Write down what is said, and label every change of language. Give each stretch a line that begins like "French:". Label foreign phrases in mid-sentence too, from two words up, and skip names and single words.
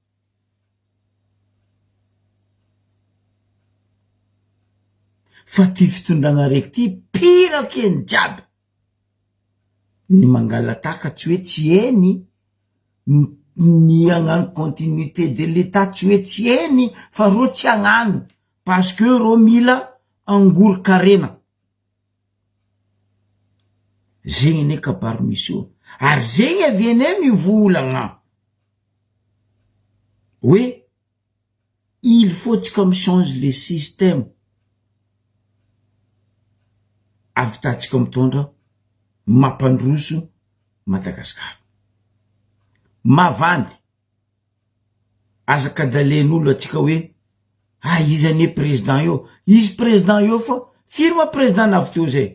Malagasy: Fa ty fitondragna reky ty pira keny jiaby. Ny mangalataka tsy hoe tsy eny, ny agnano
French: continuité de l'état
Malagasy: tsy hoe tsy eny, fa ro tsy agnano
French: parce que
Malagasy: ro mila angoro-karena. Zegny ne kabary misy io. Ary zegny aviene mivolagna oui,
French: il faut
Malagasy: tsika
French: me change le système.
Malagasy: Avitatsika mitondra mampandroso Madagasikara. Mavandy azakadalen'olo atsika hoe izy ane président io. Izy président io fa firma président navy teo zay.